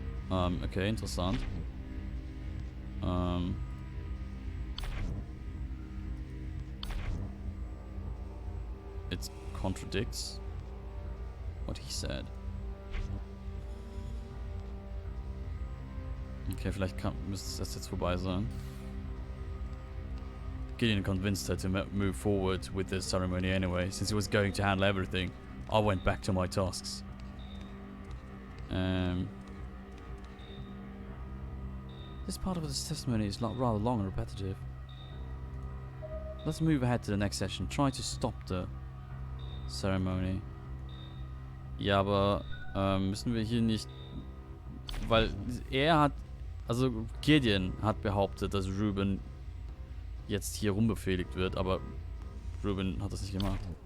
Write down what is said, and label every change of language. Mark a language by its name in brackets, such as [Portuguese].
[German] Okay, interessant. [English] It contradicts what he said. [German] Okay, vielleicht müsste das jetzt vorbei sein. [English] Gideon convinced her to move forward with the ceremony anyway, since he was going to handle everything. I went back to my tasks. This part of this testimony is rather long and repetitive. Let's move ahead to the next session. Try to stop the ceremony. [German] Ja, aber müssen wir hier nicht... Weil er hat... Also Gideon hat behauptet, dass Ruben jetzt hier rumbefehligt wird, aber Ruben hat das nicht gemacht.